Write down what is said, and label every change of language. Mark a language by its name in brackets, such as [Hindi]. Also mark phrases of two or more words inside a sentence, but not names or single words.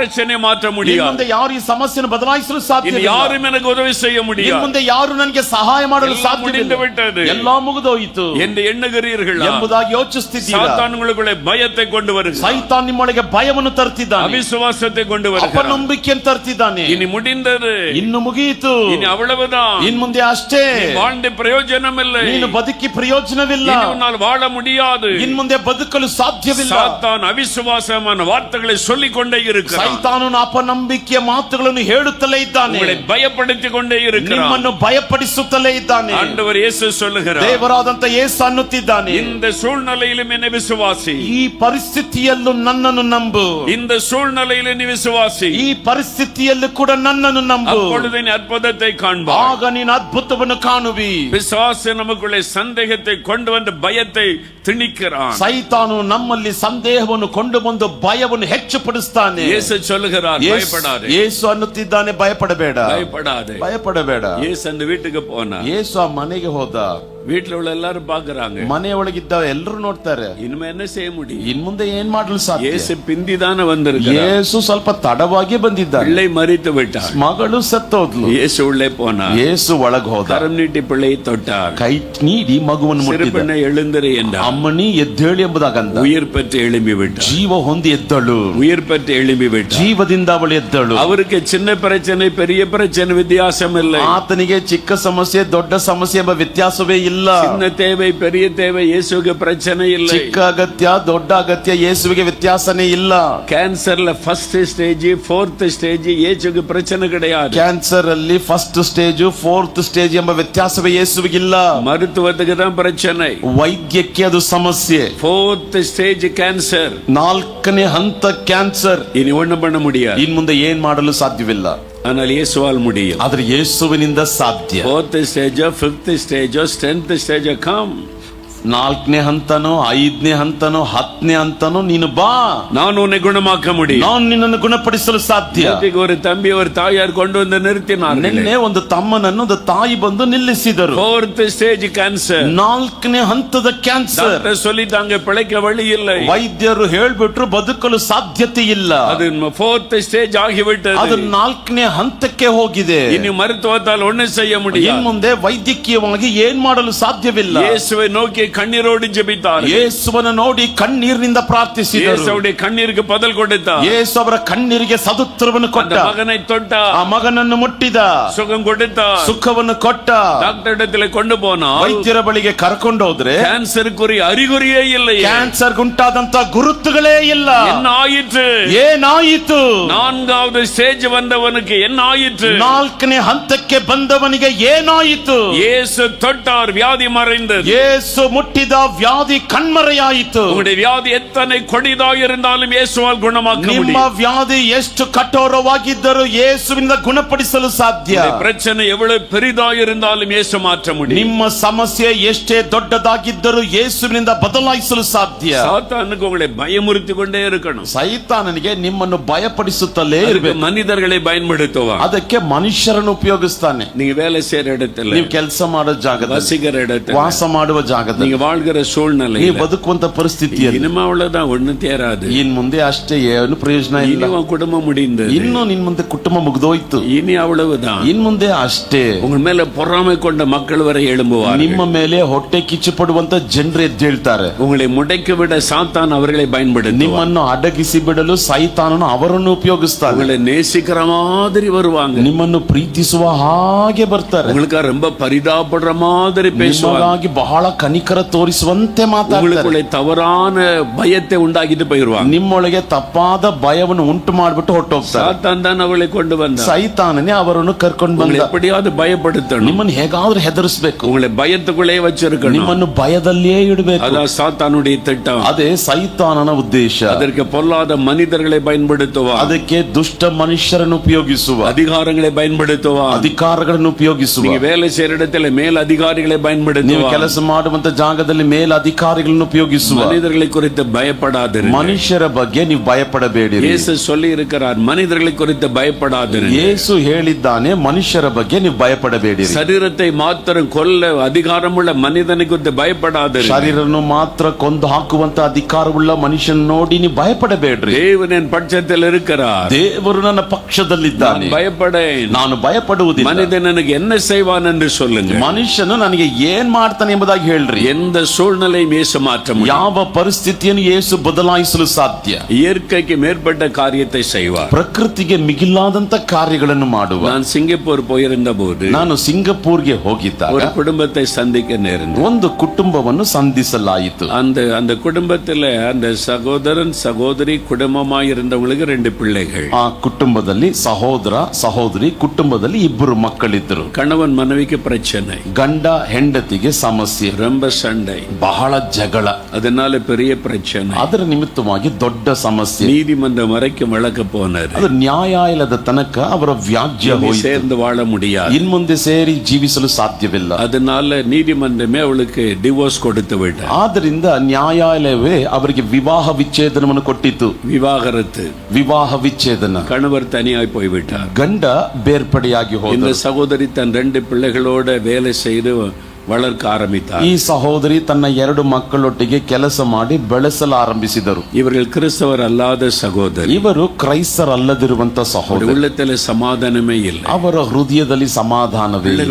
[Tamil] பிரச்சனையை மாற்ற [Kannada] ಇನ್ನು [Tamil] முடியாது. [Kannada] ಮುಂದೆ ಯಾರು ಈ ಸಮಸ್ಯೆಯನ್ನು ಬದಲಾಯಿಸಲು [Tamil] இனி [Kannada] ಸಾಧ್ಯವಿಲ್ಲ. [Tamil] யாரும் எனக்கு உதவி செய்ய [Kannada] ಇನ್ನು [Tamil] முடியாது. [Kannada] ಮುಂದೆ ಯಾರು ನನಗೆ ಸಹಾಯ ಮಾಡಲು [Tamil] எல்லாம் [Kannada] ಸಾಧ್ಯವಿಲ್ಲ. [Tamil] முடிந்து விட்டது [Kannada] ಎಲ್ಲಾ ಮುಗಿದೋಯಿತು [Tamil] என்று எண்ணுகிறீர்களா? [Kannada] ಎಂಬುದಾಗಿ ಯೋಚಿಸುತ್ತಿದ್ದೀರಾ? [Tamil] சாத்தான் உங்களுக்குள்ளே பயத்தை கொண்டு வருகிறார். [Kannada] ಸೈತಾನ್ ನಿಮ್ಮೊಳಗೆ ಭಯವನ್ನು ತರ್ತಿದ್ದಾನೆ. [Tamil] அவிசுவாசத்தை கொண்டு வருகிறார். [Kannada] ಅಪನಂಬಿಕೆಯನ್ನು ತರ್ತಿದ್ದಾನೆ. [Tamil] இனி முடிந்தது. [Kannada] ಇನ್ನು ಮುಗಿಯಿತು. [Tamil] இனி அவ்வளவுதான். [Kannada] ಇನ್ ಮುಂದೆ ಅಷ್ಟೇ. [Tamil] வாழ்ந்த பிரயோஜனம் இல்லை. [Kannada] ನೀನು ಬದುಕಿ ಪ್ರಯೋಜನವಿಲ್ಲ. [Tamil] இனி உன்னால் வாழ முடியாது. [Kannada] ಇನ್ ಮುಂದೆ ಬದುಕಲು ಸಾಧ್ಯವಿಲ್ಲ. [Tamil] சாத்தான் அவிசுவாசமான வார்த்தைகளை சொல்லிக் கொண்டே இருக்கிறான். [Kannada] ಸೈತಾನನು ಅಪನಂಬಿಕೆಯ ಮಾತುಗಳನ್ನು ಹೇಳುತ್ತಲೇ ಇದ್ದಾನೆ. [Tamil] உங்களை பயப்படுத்திக் கொண்டே இருக்கிறான். [Kannada] ನಿಮ್ಮನ್ನು ಭಯಪಡಿಸುತ್ತಲೇ ಇದ್ದಾನೆ. [Tamil] ஆண்டவர் இயேசு சொல்லுகிறார், [Kannada] ದೇವರಾದಂತ ಯೇಸು ಅನ್ನುತ್ತಿದ್ದಾನೆ, [Tamil] இந்த சூழ்நிலையிலும் என்னை விசுவாசி. [Kannada] ಈ ಪರಿಸ್ಥಿತಿಯಲ್ಲೂ ನನ್ನನ್ನು ನಂಬು. [Tamil] இந்த சூழ்நிலையிலும் நீ விசுவாசி. [Kannada] ಈ ಪರಿಸ್ಥಿತಿಯಲ್ಲೂ ಕೂಡ ನನ್ನನ್ನು ನಂಬು. [Tamil] அப்பொழுது நீ அற்புதத்தை காண்பாய். [Kannada] ಆಗ ನೀನು ಅದ್ಭುತವನ್ನು ಕಾಣುವಿ. [Tamil] பிசாசு நமக்குள்ளே சந்தேகத்தை கொண்டு வந்து பயத்தை திணிக்கிறான். [Kannada] ಸೈತಾನು ನಮ್ಮಲ್ಲಿ ಸಂದೇಹವನ್ನು ಕೊಂಡು ಬಂದು ಭಯವನ್ನು ಹೆಚ್ಚುಪಡಿಸ್ತಾನೆ. [Tamil] இயேசு சொல்லுகிறார், பயப்படாதே. [Kannada] ಯೇಸು ಅನ್ನುತ್ತಿದ್ದಾನೆ, ಭಯಪಡಬೇಡ. [Tamil] பயப்படாதே. [Kannada] ಭಯಪಡಬೇಡ. [Tamil] இயேசு அந்த வீட்டுக்கு போனா, [Kannada] ಯೇಸು ಆ ಮನೆಗೆ ಹೋದ. [Tamil] வீட்டுல உள்ள எல்லாரும் பாக்குறாங்க. [Kannada] ಮನೆಯೊಳಗಿದ್ದ ಎಲ್ಲರೂ ನೋಡ್ತಾರೆ. [Tamil] இனிமே என்ன செய்ய முடியும்? [Kannada] ಇನ್ ಮುಂದೆ ಏನ್ ಮಾಡಲು ಸಾಧ್ಯ? [Tamil] இயேசு பிந்திதான வந்திருக்கிறார். [Kannada] ಯೇಸು ಸ್ವಲ್ಪ ತಡವಾಗಿ ಬಂದಿದ್ದಾನೆ. [Tamil] பிள்ளை மரித்து விட்டார். [Kannada] ಮಗಳು ಸತ್ತೋದ್ಲು. [Tamil] இயேசு உள்ளே போனார். [Kannada] ಯೇಸು ಒಳಗೆ ಹೋದ. [Tamil] கரம் நீட்டி பிள்ளையை தொட்டார். [Kannada] ಕೈ ನೀಡಿ ಮಗುವನ್ನು ಮುಟ್ಟಿದ. [Tamil] சிறுபெண்ணை எழுந்திரு என்றார். [Kannada] ಅಮ್ಮನಿ ಎದ್ದೇಳಿ ಎಂಬುದಾಗಂದ. [Tamil] உயிர் பெற்று எழும்பி விட்டார். [Kannada] ಜೀವ ಹೊಂದಿ ಎದ್ದಳು. [Tamil] உயிர் பெற்று எழும்பி விட்டார். [Kannada] ಜೀವದಿಂದ ಅವಳು ಎದ್ದಳು. [Tamil] அவருக்கு சின்ன பிரச்சனை பெரிய பிரச்சனை வித்தியாசம் இல்லை. [Kannada] ಆತನಿಗೆ ಚಿಕ್ಕ ಸಮಸ್ಯೆ ದೊಡ್ಡ ಸಮಸ್ಯೆ ಎಂಬ ವ್ಯತ್ಯಾಸವೇ ಇಲ್ಲ. [Tamil] சின்ன தேவை பெரிய தேவை இயேசுவுக்கு பிரச்சனை இல்லை. [Kannada] ಚಿಕ್ಕ ಅಗತ್ಯ ದೊಡ್ಡ ಅಗತ್ಯ ಯೇಸುವಿಗೆ ವ್ಯತ್ಯಾಸನೇ ಇಲ್ಲ. [Tamil] கேன்சர்ல [English] first stage fourth stage [Tamil] இயேசுவுக்கு பிரச்சனை கிடையாது. [Kannada] ಕ್ಯಾನ್ಸರ್ ಅಲ್ಲಿ [English] first stage fourth stage [Kannada] ಎಂಬ ವ್ಯತ್ಯಾಸವೇ ಯೇಸುವಿಗಿಲ್ಲ. [Tamil] மருத்துவத்துக்கு தான் பிரச்சனை. [Kannada] ವೈದ್ಯಕ್ಕೆ ಅದು ಸಮಸ್ಯೆ. [English] fourth stage cancer. [Kannada] 4ನೇ ಹಂತ ಕ್ಯಾನ್ಸರ್. [Tamil] இனி ஒண்ணும் பண்ண முடியாது. [Kannada] ಇನ್ ಮುಂದೆ ಏನ್ ಮಾಡಲು ಸಾಧ್ಯವಿಲ್ಲ. [Tamil] ஆனால் இயேசுவால் முடியும். [Kannada] ಆದ್ರೆ ಯೇಸುವಿನಿಂದ ಸಾಧ್ಯ. [English] fourth stage fifth stage 10th stage come. [Kannada] 4ನೇ ಹಂತನೋ 5ನೇ ಹಂತನೋ 10ನೇ ಹಂತನೋ ನೀನು ಬಾ, [Tamil] நான் உன்னை குணமாக்க முடியும். [Kannada] ನಾನು ನಿನ್ನನ್ನು ಗುಣಪಡಿಸಲು ಸಾಧ್ಯ. [Tamil] ஒரு தம்பி ஒரு தாயார் கொண்டு வந்து நிறுத்தினார். [Kannada] ನಿನ್ನೆ ಒಂದು ತಮ್ಮನನ್ನು ಒಂದು ತಾಯಿ ಬಂದು ನಿಲ್ಲಿಸಿದರು. [English] fourth stage cancer. [Kannada] 4ನೇ ಹಂತದ ಕ್ಯಾನ್ಸರ್. [Tamil] ಡಾಕ್ಟರ್ சொல்லிட்டாங்க பிழைக்க வழி இல்லை. [Kannada] ವೈದ್ಯರು ಹೇಳ್ಬಿಟ್ರು ಬದುಕಲು ಸಾಧ್ಯತೆ ಇಲ್ಲ. [Tamil] ಅದು [English] fourth stage [Tamil] ಆಗಿಬಿಟ್ಟது. [Kannada] ಅದು 4ನೇ ಹಂತಕ್ಕೆ ಹೋಗಿದೆ. [Tamil] ಇನ್ನು ಮರುತ್ವத்தால் ஒண்ணும் செய்ய முடியாது. [Kannada] ಇನ್ನು ಮುಂದೆ ವೈದ್ಯಕೀಯವಾಗಿ ಏನ್ ಮಾಡಲು ಸಾಧ್ಯವಿಲ್ಲ. [Tamil] ಯೇಸುவை நோக்கி கண்ணீரோடு ஜெபித்தார். [Kannada] ಯೇಸುವನ್ನು ನೋಡಿ ಕಣ್ಣೀರಿನಿಂದ ಪ್ರಾರ್ಥಿಸಿದರು. [Tamil] ಯೇಸುவுடைய கண்ணீருக்கு பதில் கொடுத்தார். [Kannada] ಯೇಸು ಅವರ ಕಣ್ಣೀರಿಗೆ ಸದುತ್ತರವನ್ನು ಕೊಟ್ಟ. [Tamil] மகனை தொட்ட. [Kannada] ಆ ಮಗನನ್ನು ಮುಟ್ಟಿದ. [Tamil] சுகம் கொட்ட. [Kannada] ಸುಖವನ್ನು ಕೊಟ್ಟ. [Tamil] ಡಾಕ್ಟರ್ இடத்திலே கொண்டு போனா [Kannada] ವೈದ್ಯರ ಬಳಿಗೆ ಕರ್ಕೊಂಡು ಹೋದ್ರೆ [Tamil] ಕ್ಯಾನ್ಸರ್க்குரிய அறிகுறியே இல்லை. [Kannada] ಕ್ಯಾನ್ಸರ್ ಉಂಟಾದಂತ ಗುರುತುಗಳೇ ಇಲ್ಲ. [Tamil] என்ன ஆயிற்று? [Kannada] ಏನಾಯಿತು? [Tamil] 4வது ஸ்டேஜ் வந்தவனுக்கு என்ன ஆயிற்று? [Kannada] 4ನೇ ಹಂತಕ್ಕೆ ಬಂದವನಿಗೆ ಏನಾಯಿತು? [Tamil] ಯೇಸು தொட்டார், வியாதி மறைந்தது. [Kannada] ಯೇಸು ಮುಟ್ಟಿದ ವ್ಯಾಧಿ ಕಣ್ಮರೆಯಾಯಿತು. [Tamil] உங்களுடைய வியாதி எத்தனை கொடிதாக இருந்தாலும் இயேசுவால் குணமாக்க [Kannada] ನಿಮ್ಮ [Tamil] முடியும். [Kannada] ವ್ಯಾಧಿ ಎಷ್ಟು ಕಠೋರವಾಗಿದ್ದರೂ ಯೇಸುವಿನಿಂದ ಗುಣಪಡಿಸಲು ಸಾಧ್ಯ. [Tamil] உங்களுடைய பிரச்சனை எவ்வளவு பெரிதாக இருந்தாலும் இயேசு மாற்ற முடியும். [Kannada] ನಿಮ್ಮ ಸಮಸ್ಯೆ ಎಷ್ಟೇ ದೊಡ್ಡದಾಗಿದ್ದರೂ ಯೇಸುವಿನಿಂದ ಬದಲಾಯಿಸಲು ಸಾಧ್ಯ. [Tamil] சாத்தானுக்கு உங்களை பயமுறுத்தி கொண்டே இருக்கணும். [Kannada] ಸೈತಾನನಿಗೆ ನಿಮ್ಮನ್ನು ಭಯಪಡಿಸುತ್ತಲೇ [Tamil] அதுக்கு [Kannada] ಇರಬೇಕು. [Tamil] மனிதர்களை பயன்படுத்துவான். [Kannada] ಅದಕ್ಕೆ ಮನುಷ್ಯರನ್ನು ಉಪಯೋಗಿಸ್ತಾನೆ. [Tamil] நீங்க வேலை செய்யற இடத்துல, [Kannada] ನೀವು ಕೆಲಸ ಮಾಡೋ ಜಾಗದಲ್ಲಿ, [Tamil] வசிக்கிற இடத்துல, [Kannada] ವಾಸ ಮಾಡುವ ಜಾಗದಲ್ಲಿ, [Tamil] நீங்க வாழ்கிற சூழ்நிலை, [Kannada] ನೀವು ಬದುಕುವಂತ ಪರಿಸ್ಥಿತಿಯಲ್ಲಿ [Tamil] இனிமே அவ்வளவுதான், ஒண்ணு தேராது. [Kannada] ಇನ್ ಮುಂದೆ ಅಷ್ಟೇ ಏನು ಪ್ರಯೋಜನ ಇಲ್ಲ. [Tamil] இனி உன் குடும்பம் முடிந்தது. [Kannada] ಇನ್ನು ನಿನ್ ಮುಂದೆ ಕುಟುಂಬ ಮುಗಿದೋಯ್ತು. [Tamil] இனி அவ்வளவுதான். [Kannada] ಇನ್ ಮುಂದೆ ಅಷ್ಟೇ. [Tamil] உங்க மேல பொறாமை கொண்ட மக்கள் வரை எழும்புவார்கள். [Kannada] ನಿಮ್ಮ ಮೇಲೆ ಹೊಟ್ಟೆ ಕಿಚ್ಚು ಪಡುವಂತ ಜನರು ಎದ್ದೇಳ್ತಾರೆ. [Tamil] உங்களை முடக்கி விட சாத்தான் அவர்களை பயன்படுத்துவான். [Kannada] ನಿಮ್ಮನ್ನು ಅಡಗಿಸಿ ಬಿಡಲು ಸೈತಾನನು ಅವರನ್ನು ಉಪಯೋಗಿಸ್ತಾನೆ. [Tamil] உங்களை நேசிக்கிற மாதிரி வருவாங்க. [Kannada] ನಿಮ್ಮನ್ನು ಪ್ರೀತಿಸುವ ಹಾಗೆ ಬರ್ತಾರೆ. [Tamil] உங்களுக்கு ரொம்ப பரிதாபப்படுற மாதிரி பேசுவாங்க. [Kannada] ನಿಮಗಾಗಿ ಬಹಳ ಕನಿಕರ ತೋರಿಸುವಂತೆ ಮಾತಾಡ್ತಾರೆ. [Tamil] உங்களுக்குள்ள தவறான பயத்தை உண்டாக்கிட்டு போயிருவாங்க. [Kannada] ನಿಮ್ಮೊಳಗೆ ತಪ್ಪಾದ ಭಯವನ್ನು ಉಂಟು ಮಾಡಿಬಿಟ್ಟು ಹೊರಟೋಗ್ತಾರೆ. [Tamil] சாத்தான் தான் அவளை கொண்டு வந்தான். [Kannada] ಸೈತಾನನೇ ಅವರನ್ನು ಕರ್ಕೊಂಡು [Tamil] உங்களை [Kannada] ಬಂದ. [Tamil] எப்படியாவது பயப்படுத்தணும். [Kannada] ನಿಮ್ಮನ್ನು ಹೇಗಾದ್ರೂ ಹೆದರಿಸಬೇಕು. [Tamil] உங்களை பயத்துக்குள்ளே வச்சிருக்கணும். [Kannada] ನಿಮ್ಮನ್ನು ಭಯದಲ್ಲಿಯೇ ಇಡಬೇಕು. [Tamil] அதான் சாத்தானுடைய திட்டம். [Kannada] ಅದೇ ಸೈತಾನನ ಉದ್ದೇಶ. [Tamil] அதற்கு பொல்லாத மனிதர்களை பயன்படுத்துவான். [Kannada] ಅದಕ್ಕೆ ದುಷ್ಟ ಮನುಷ್ಯರನ್ನು ಉಪಯೋಗಿಸುವ, [Tamil] அதிகாரங்களை பயன்படுத்துவான். [Kannada] ಅಧಿಕಾರಗಳನ್ನು ಉಪಯೋಗಿಸುವ. [Tamil] நீங்க வேலை செய்யற இடத்துல மேல் அதிகாரிகளை [Kannada] ನೀವು [Tamil] பயன்படுத்துவான். [Kannada] ಕೆಲಸ ಮಾಡುವಂತ ಜಾಗದಲ್ಲಿ ಮೇಲ್ ಅಧಿಕಾರಿಗಳನ್ನು ಉಪಯೋಗಿಸುವ. [Tamil] மனிதர்களை குறித்து பயப்படாதிரு. [Kannada] ಮನುಷ್ಯರ ಬಗ್ಗೆ ನೀವು ಭಯಪಡಬೇಡಿ. [Tamil] இயேசு சொல்லி இருக்கிறார், மனிதர்களை குறித்து பயப்படாதிரு. [Kannada] ಯೇಸು ಹೇಳಿದ್ದಾನೆ, ಮನುಷ್ಯರ ಬಗ್ಗೆ ನೀವು ಭಯಪಡಬೇಡಿ. [Tamil] சரீரத்தை மாத்திரம் கொல்ல அதிகாரமுள்ள மனிதனை குறித்து பயப்படாதிரு. [Kannada] ಶರೀರನ್ನು ಮಾತ್ರ ಕೊಂದು ಹಾಕುವಂತ ಅಧಿಕಾರವುಳ್ಳ ಮನುಷ್ಯನ ನೋಡಿ ನೀವು ಭಯಪಡಬೇಡ್ರಿ. [Tamil] தேவன் என் பட்சத்தில் இருக்கிறார். [Kannada] ದೇವರು ನನ್ನ ಪಕ್ಷದಲ್ಲಿದ್ದಾನೆ, [Tamil] நான் பயப்படேன். [Kannada] ನಾನು ಭಯಪಡುವುದಿಲ್ಲ. [Tamil] மனிதன் எனக்கு என்ன செய்வான் என்று சொல்லுங்க. [Kannada] ಮನುಷ್ಯನು ನನಗೆ ಏನ್ ಮಾಡ್ತಾನೆ ಎಂಬುದಾಗಿ ಹೇಳ್ರಿ. [Tamil] எந்த சூழ்நிலையும் இயேசு மாற்ற முடியும். [Kannada] ಯಾವ ಪರಿಸ್ಥಿತಿಯನ್ನು ಯೇಸು ಬದಲಾಯಿಸಲು ಸಾಧ್ಯ. [Tamil] இயற்கைக்கு மேற்பட்ட காரியத்தை செய்வார். [Kannada] ಪ್ರಕೃತಿಗೆ ಮಿಗಿಲಾದಂತ ಕಾರ್ಯಗಳನ್ನು ಮಾಡುವ. [Tamil] நான் சிங்கப்பூர் போயிருந்த போது [Kannada] ನಾನು ಸಿಂಗಪೂರ್ಗೆ ಹೋಗಿದ್ದಾಗ [Tamil] ஒரு குடும்பத்தை சந்திக்க நேர்ந்தது. [Kannada] ಒಂದು ಕುಟುಂಬವನ್ನು ಸಂಧಿಸಲಾಯಿತು. [Tamil] அந்த குடும்பத்துல அந்த சகோதரன் சகோதரி குடும்பமாய் இருந்தவங்களுக்கு 2 பிள்ளைகள். [Kannada] ಆ ಕುಟುಂಬದಲ್ಲಿ ಸಹೋದರ ಸಹೋದರಿ ಕುಟುಂಬದಲ್ಲಿ 2 ಮಕ್ಕಳಿದ್ದರು. [Tamil] கணவன் மனைவிக்கு பிரச்சனை, [Kannada] ಗಂಡ ಹೆಂಡತಿಗೆ ಸಮಸ್ಯೆ, [Tamil] ரொம்ப சண்டை, [Kannada] ಬಹಳ ಜಗಳ, [Tamil] அதனால பெரிய பிரச்சனை. [Kannada] ಅದರ ನಿಮಿತ್ತವಾಗಿ ದೊಡ್ಡ ಸಮಸ್ಯೆ. [Tamil] நீதிமன்றம் வரைக்கும் வழக்கு போனாரு. [Kannada] ಅದು ನ್ಯಾಯಾಲಯದ ತನಕ ಅವರ ವ್ಯಾಜ್ಯ [Tamil] இனி [Kannada] ಹೋಯಿತು. [Tamil] சேர்ந்து வாழ முடியாது. [Kannada] ಇನ್ಮುಂದೆ ಸೇರಿ ಜೀವಿಸಲು ಸಾಧ್ಯವಿಲ್ಲ. [Tamil] அதனால நீதிமன்றமே அவளுக்கு டிவோர்ஸ் கொடுத்து விட்டார். [Kannada] ಆದ್ದರಿಂದ ನ್ಯಾಯಾಲಯವೇ ಅವರಿಗೆ ವಿವಾಹ ವಿಚ್ಛೇದನವನ್ನು ಕೊಟ್ಟಿತು. [Tamil] விவாகரத்து. [Kannada] ವಿವಾಹ ವಿಚ್ಛೇದನ. [Tamil] கணவர் தனியாய் போய்விட்டார். [Kannada] ಗಂಡ ಬೇರ್ಪಡೆಯಾಗಿ [Tamil] இந்த [Kannada] ಹೋದ. [Tamil] சகோதரி தன் 2 பிள்ளைகளோட வேலை செய்து வளர்க்க ஆரம்பித்தார். [Kannada] ಈ ಸಹೋದರಿ ತನ್ನ 2 ಮಕ್ಕಳೊಟ್ಟಿಗೆ ಕೆಲಸ ಮಾಡಿ ಬೆಳೆಸಲು ಆರಂಭಿಸಿದರು. [Tamil] இவர்கள் கிறிஸ்தவர் அல்லாத சகோதரி. [Kannada] ಇವರು ಕ್ರೈಸ್ತರಲ್ಲದಿರುವಂತ ಸಹೋದರಿ. [Tamil] உள்ளத்தில் சமாதானமே இல்லை. [Kannada] ಅವರ ಹೃದಯದಲ್ಲಿ ಸಮಾಧಾನವೇ ಇಲ್ಲ.